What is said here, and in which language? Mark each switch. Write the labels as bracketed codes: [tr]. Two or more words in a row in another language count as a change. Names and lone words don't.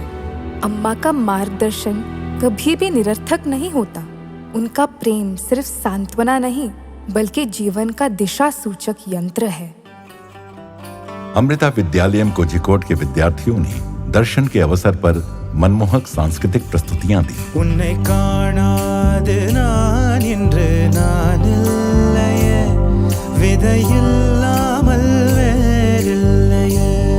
[hi] अम्मा का मार्गदर्शन कभी भी निरर्थक नहीं होता। उनका प्रेम सिर्फ सांत्वना नहीं, बल्कि जीवन का दिशा सूचक यंत्र है। अमृता विद्यालयम कोझिकोड के विद्यार्थियों ने दर्शन के अवसर पर मनमोहक सांस्कृतिक प्रस्तुतियां दी। [ta] உன்னை காணாது நான் இன்று நான் இல்லையே, விதையில்லாமல் வேறில்லையே.